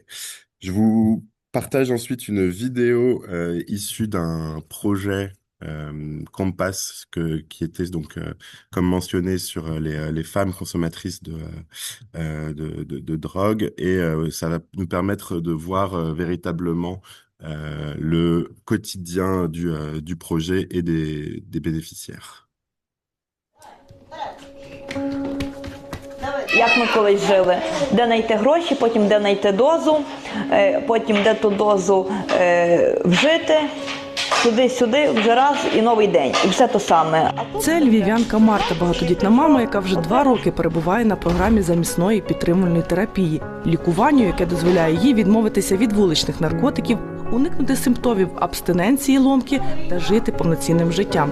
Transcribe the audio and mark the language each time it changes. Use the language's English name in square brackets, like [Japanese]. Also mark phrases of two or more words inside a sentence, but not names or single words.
[French] Je vous partage ensuite une vidéo issue d'un projet CoMPSS qui était donc, comme mentionné, sur les femmes consommatrices de drogue, et ça va nous permettre de voir véritablement le quotidien du projet et des bénéficiaires. [Ukrainian] Як ми колись жили, де знайти гроші, потім де знайти дозу, потім де ту дозу вжити, туди-сюди, вже раз і новий день, і все то саме. Це львів'янка Марта, багатодітна мама, яка вже 2 роки перебуває на програмі замісної підтримувальної терапії, лікуванню, яке дозволяє їй відмовитися від вуличних наркотиків, уникнути симптомів абстиненції, ломки та жити повноцінним життям.